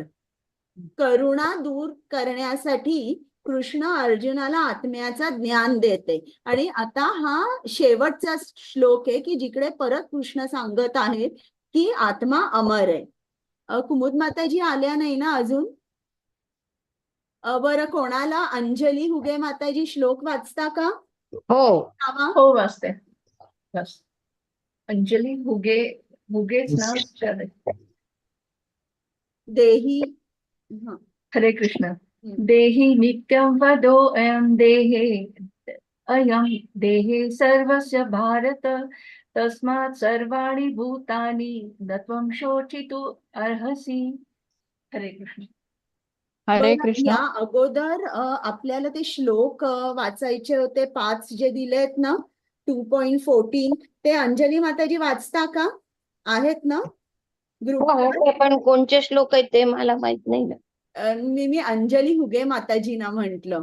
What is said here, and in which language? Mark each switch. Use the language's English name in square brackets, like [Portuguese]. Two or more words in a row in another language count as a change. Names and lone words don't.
[Marathi] करुणा दूर करण्यासाठी कृष्ण अर्जुनाला आत्म्याचा ज्ञान देते. आणि आता हा शेवटचा श्लोक आहे की जिकडे परत कृष्ण सांगत आहेत की आत्मा अमर आहे. कुमुद माताजी आल्या नाही ना अजून? बरं, कोणाला अंजली हुगे माताजी श्लोक वाचता का? हो. आवा? हो वाचते. बस. अंजली हुगेच ना विचारते. देही हा. हरे कृष्ण. हम्म. [Sanskrit] देहि नित्यं वदो अयं देहे सर्वस्य भारत तस्मात् सर्वाणि भूतानि न त्वं शोचितु अर्हसि. [Marathi] हरे कृष्ण. हरे बरं, कृष्ण. या अगोदर आपल्याला ते श्लोक वाचायचे होते 5 जे दिलेत ना 2.14 ते अंजली माताजी वाचता का? आहेत ना ग्रुप? हो, पण कोणते श्लोक आहेत ते मला माहित नाही ना. मी अंजली हुगे माताजींना म्हंटल.